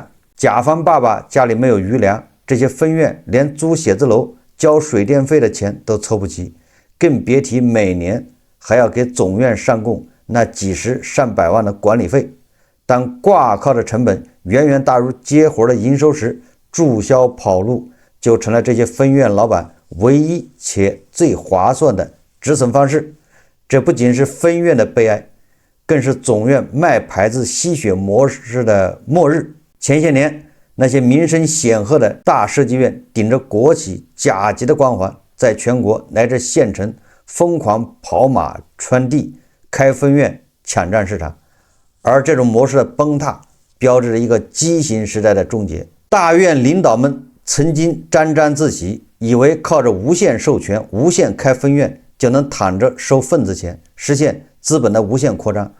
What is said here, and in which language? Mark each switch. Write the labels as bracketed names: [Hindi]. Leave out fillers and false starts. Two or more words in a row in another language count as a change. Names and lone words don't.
[Chinese] 甲方爸爸家裡沒有餘糧，這些分院連租寫字樓、交水電費的錢都湊不齊，更別提每年還要給總院上供那幾十上百萬的管理費。當掛靠的成本遠遠大於接活的營收時，注銷跑路就成了這些分院老板唯一且最划算的止損方式。這不僅是分院的悲哀，更是總院賣牌子吸血模式的末日。前些年，那些名聲顯赫的大設計院頂着國企甲級的光環，在全國乃至縣城瘋狂跑馬圈地，開分院搶佔市場。而這種模式的崩塌，標誌着一個畸形時代的終結。大院領導們曾經沾沾自喜，以為靠着無限授權、無限開分院就能躺着收份子錢，實現資本的無限擴張。